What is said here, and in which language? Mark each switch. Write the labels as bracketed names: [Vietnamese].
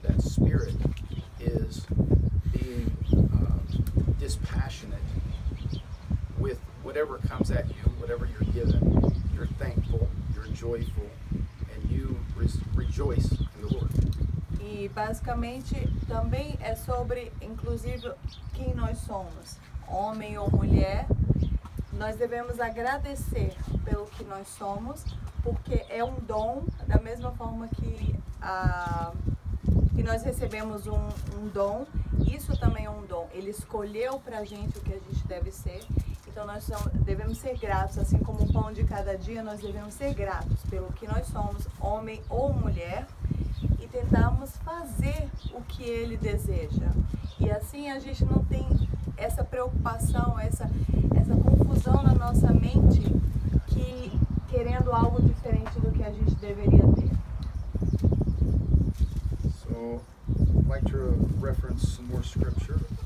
[English] That spirit is being dispassionate with whatever comes at you, whatever you're given. You're thankful, you're joyful, and you rejoice in the Lord. [Portuguese] E basicamente também é sobre, inclusive, quem nós somos, homem ou mulher. Nós devemos agradecer pelo que nós somos, porque é um dom, da mesma forma que nós recebemos um dom, isso também é um dom. Ele escolheu pra gente o que a gente deve ser, então nós devemos ser gratos, assim como o pão de cada dia, nós devemos ser gratos pelo que nós somos, homem ou mulher, e tentarmos fazer o que ele deseja. E assim a gente não tem essa preocupação, essa confusão na nossa mente, que querendo algo diferente do que a gente deveria ter. [English] So, I'd like to reference some more scripture.